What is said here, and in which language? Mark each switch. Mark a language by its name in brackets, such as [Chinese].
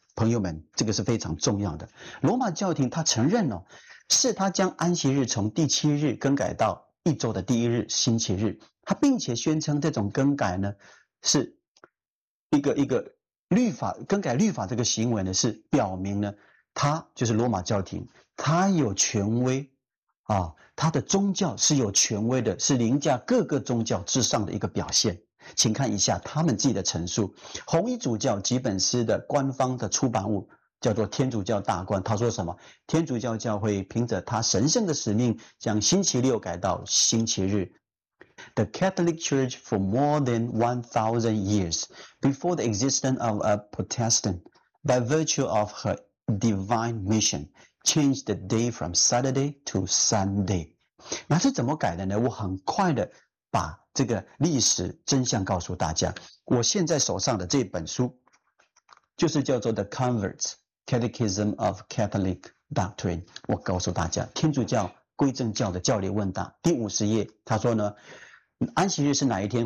[Chinese] 朋友们，这个是非常重要的。罗马教廷他承认哦，是他将安息日从第七日更改到一周的第一日星期日，他并且宣称这种更改呢是一个律法，更改律法这个行为呢是表明呢他就是罗马教廷，他有权威啊，他的宗教是有权威的，是凌驾各个宗教之上的一个表现。请看一下他们自己的陈述，红衣主教吉本斯的官方的出版物叫做天主教大观，他说什么？天主教教会凭着他神圣的使命将星期六改到星期日。 [English] The Catholic Church for more than 1,000 years before the existence of a Protestant by virtue of her divine mission changed the day from Saturday to Sunday。 [Chinese] 那是怎么改的呢？我很快的把这个历史真相告诉大家。我现在手上的这本书就是叫做 The Converts Catechism of Catholic Doctrine。我告诉大家，天主教归正教的教理问答第50页，他说呢，安息日是哪一天？